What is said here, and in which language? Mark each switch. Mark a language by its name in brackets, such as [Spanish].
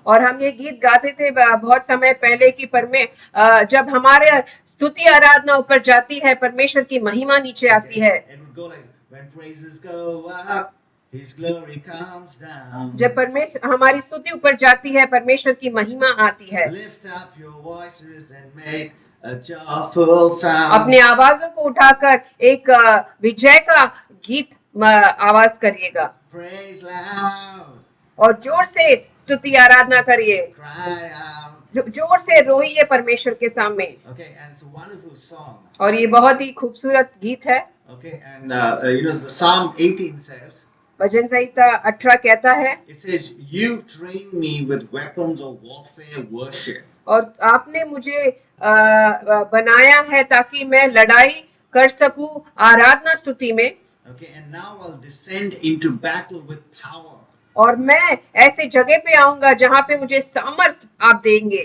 [Hindi] और हम ये गीत गाते थे बहुत समय पहले कि जब हमारे स्तुति आराधना ऊपर जाती है, परमेश्वर की महिमा नीचे आती है। [English] It would go like, when praises go up, His glory comes down. [Hindi] जब हमारी स्तुति ऊपर जाती है, परमेश्वर की महिमा आती है। [English] Lift up your voices and make a joyful sound. [Hindi] अपने आवाजों को उठाकर एक विजय का गीत आवाज करिएगा। [English] Praise loud. [Hindi] और जोर से स्तुति आराधना करिए। [English] Cry out. [Hindi] जोर से रोइए परमेश्वर के सामने। [English] Okay, and it's a wonderful song. [Hindi] और ये बहुत ही खूबसूरत गीत है। [English] Okay, and the Psalm 18 says. [Hindi] भजन संहिता 18 कहता है। [English] It says, "You train me with weapons of warfare, worship." [Hindi] और आपने मुझे बनाया है ताकि मैं लड़ाई कर सकूं आराधना स्तुति में। [English] Okay, and now I'll descend into battle with power. [Hindi] और मैं ऐसे जगह पे आऊंगा जहां पे मुझे सामर्थ आप देंगे,